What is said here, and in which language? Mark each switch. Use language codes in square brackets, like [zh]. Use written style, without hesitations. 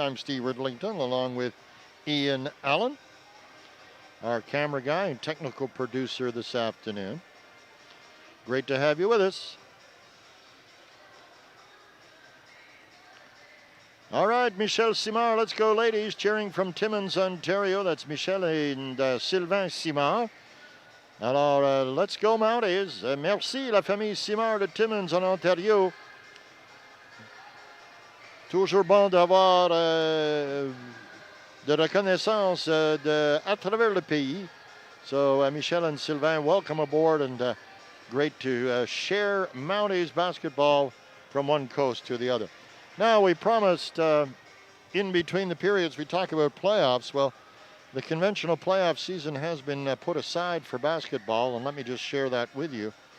[en] I'm Steve Ridlington, along with Ian Allen, our camera guy and technical producer this afternoon. Great to have you with us. All right, Michel Simard, let's go, ladies. Cheering from Timmins, Ontario. That's Michel and Sylvain Simard. [fr] Alors, [en] let's go, Mounties. [fr] Merci, la famille Simard de Timmins, en Ontario. Toujours bon d'avoir de reconnaissance à travers le pays. [en] So, Michel and Sylvain, welcome aboard, and great to share Mounties basketball from one coast to the other. Now, we promised in between the periods we talk about playoffs. Well, the conventional playoff season has been put aside for basketball, and let me just share that with you.